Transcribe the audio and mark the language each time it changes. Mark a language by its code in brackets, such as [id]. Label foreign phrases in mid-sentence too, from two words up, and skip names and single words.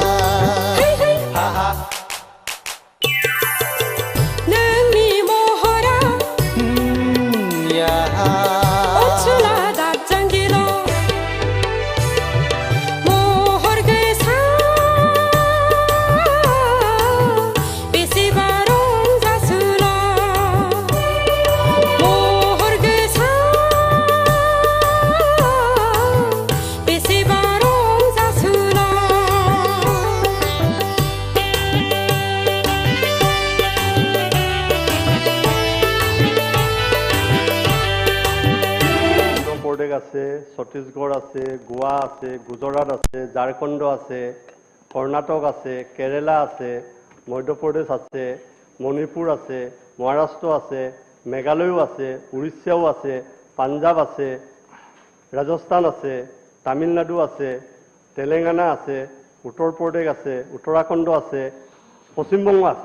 [brx] नोंनि महरा अनसुला दाबजांगिल' महर गोसा बेसेबा रंजासुला महर गोसा बेसेबा रंजासुला [as] প্ৰদেশ আছে, ছত্তীশগড় আছে, গোৱা আছে, গুজৰাট আছে, ঝাৰখণ্ড আছে, কৰ্ণাটক আছে, কেৰেলা আছে, মধ্যপ্ৰদেশ আছে, মণিপুৰ আছে, মহাৰাষ্ট্ৰ আছে, মেঘালয়ো আছে, উৰিষ্যাও আছে, পাঞ্জাৱ আছে, ৰাজস্থান আছে, তামিলনাডু আছে, তেলেংগানা আছে, উত্তৰ প্ৰদেশ আছে, উত্তৰাখণ্ড আছে, পশ্চিমবংগ আছে।